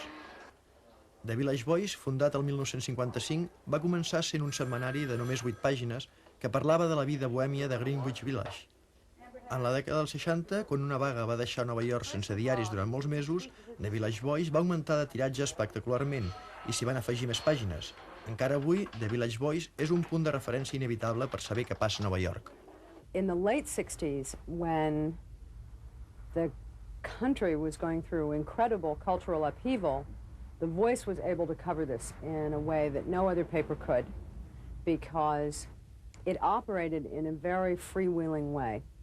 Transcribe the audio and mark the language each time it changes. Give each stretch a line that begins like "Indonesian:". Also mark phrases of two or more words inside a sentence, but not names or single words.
Catalan: The Village Voice, fundat el 1955, va començar sent un setmanari de només 8 pàgines que parlava de la vida bohèmia de Greenwich Village. En la dècada dels 60, quan una vaga va deixar Nova York sense diaris durant molts mesos, The Village Voice va augmentar de tiratge espectacularment i s'hi van afegir més pàgines. Encara avui, The Village Voice és un punt de referència inevitable per saber què passa a Nova York.
English: In the late 60s, when the country was going through incredible cultural upheaval, The Voice was able to cover this in a way that no other paper could, because it operated in a very freewheeling way.